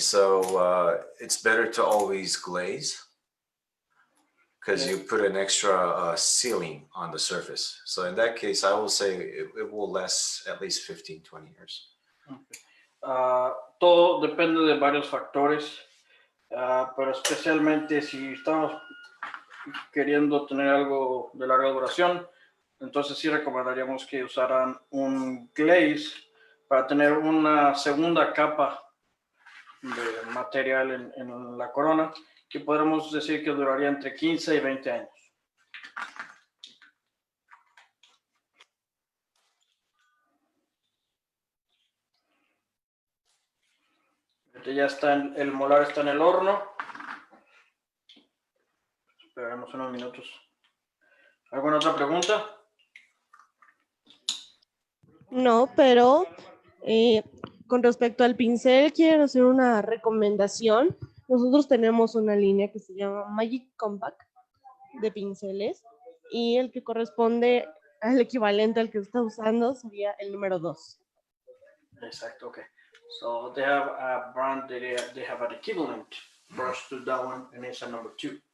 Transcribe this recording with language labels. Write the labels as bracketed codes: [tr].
[en] So it's better to always glaze because you put an extra sealing on the surface. So in that case, I will say it will last at least 15-20 years. [es] Okay. Todo depende de varios factores. pero especialmente si estamos queriendo tener algo de larga duración, entonces sí recomendaríamos que usaran un glaze para tener una segunda capa de material en la corona, que podremos decir que duraría entre 15 y 20 años. Ya está, el molar está en el horno. Esperaremos unos minutos. ¿Alguna otra pregunta? No, pero con respecto al pincel, quiero hacer una recomendación. Nosotros tenemos una línea que se llama Magic Compact de pinceles y el que corresponde al equivalente al que está usando sería el número 2. Exacto, okay. [en] So they have a brand that they have an equivalent brush to that one, and it's a number 2.